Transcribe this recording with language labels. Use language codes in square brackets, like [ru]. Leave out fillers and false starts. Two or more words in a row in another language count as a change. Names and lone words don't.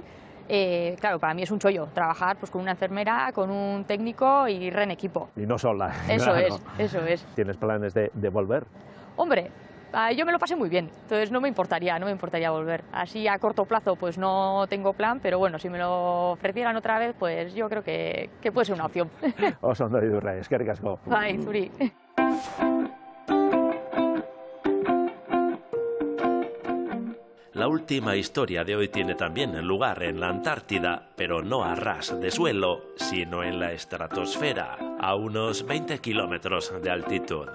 [es] Claro, para mí es un chollo trabajar pues con una enfermera, con un técnico y en equipo. Y no sola. Eso claro. Eso es. ¿Tienes planes de volver? Hombre, yo me lo pasé muy bien, entonces no me importaría volver. Así a corto plazo pues no tengo plan, pero bueno, si me lo ofrecieran otra vez, pues yo creo que puede ser una opción. [eu] Oso ondo idurre, eskerrik asko. Bai, zuri. [es] La última historia de hoy tiene también lugar en la Antártida, pero no a ras de suelo, sino en la estratosfera, a unos 20 kilómetros de altitud.